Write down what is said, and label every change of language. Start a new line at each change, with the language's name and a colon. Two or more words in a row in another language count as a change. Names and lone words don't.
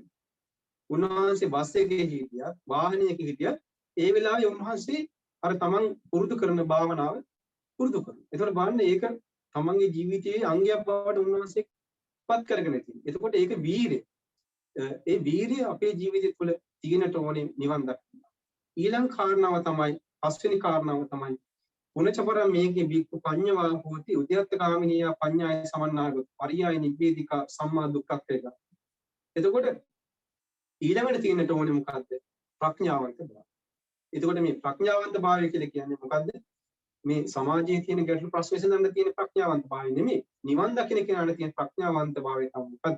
Sinhala: උන්වහන්සේ බස් එකේ හිටියත් වාහනයක හිටියත් ඒ වෙලාවේ උන්වහන්සේ අර තමන් පුරුදු කරන භාවනාව පුරුදු කරනවා. ඒතකොට බලන්න ඒක තමන්ගේ ජීවිතයේ අංගයක් බවට උන්වහන්සේ පත් කරගෙන තියෙනවා. එතකොට ඒක වීරිය. ඒ වීරිය අපේ ජීවිතය තුළ තියෙනට ඕනේ නිවන් දකින්න. ඊළඟ කාරණාව තමයි පස්වෙනි කාරණාව තමයි
Pali: පුනචපර මේකේ බික්කු පඤ්ඤවා හෝති උද්‍යත්තගාමිනිය පඤ්ඤාය සමන්නාගත පරියාය නිබ්බේධිකා සම්මා දුක්ඛක් එක.
Sinhala: එතකොට ඊළඟට තියෙනට ඕනේ මොකද්ද? ප්‍රඥාවන්ත භාවය. එතකොට මේ ප්‍රඥාවන්ත භාවය කියලා කියන්නේ මොකද්ද? මේ සමාජයේ තියෙන ගැටළු ප්‍රශ්න විසඳන්න තියෙන ප්‍රඥාවන්ත භාවය නෙමෙයි. නිවන් දකින්න කෙනාට තියෙන ප්‍රඥාවන්ත භාවය තමයි මොකද්ද?